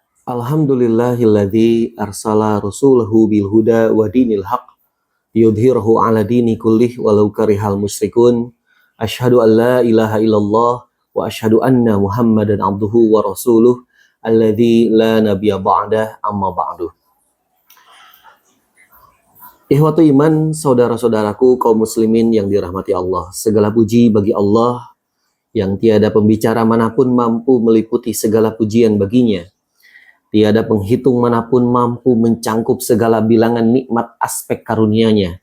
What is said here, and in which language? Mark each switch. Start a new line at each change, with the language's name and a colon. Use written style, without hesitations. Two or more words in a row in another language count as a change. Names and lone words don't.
Arabic: الحمد لله الذي أرسل رسوله بالهدى ودين الحق يظهره على الدين كله ولو كره المشركون. أشهد أن لا إله إلا الله وأشهد أن محمدا عبده ورسوله الذي لا نبي بعده أما بعد. إخوة الإيمان,
Indonesian: saudara-saudaraku kaum muslimin yang dirahmati Allah. Segala puji bagi Allah yang tiada pembicara manapun mampu meliputi segala pujian baginya. Tiada penghitung manapun mampu mencangkup segala bilangan nikmat aspek karunia-Nya.